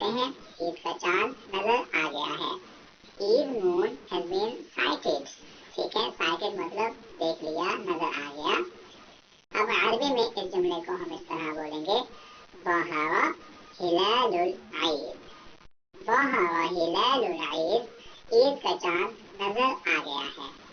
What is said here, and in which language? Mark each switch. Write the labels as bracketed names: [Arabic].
[Urdu] ہیں عید کا چاند نظر آ گیا ہے. [English] Eid moon has been sighted. [Urdu] ٹھیک ہے, sighted مطلب دیکھ لیا, نظر آ گیا. اب عربی میں اس جملے کو ہم اس طرح بولیں گے, [Arabic] ظہر ہلال العید. ظہر ہلال العید, [Urdu] عید کا چاند نظر آ گیا ہے.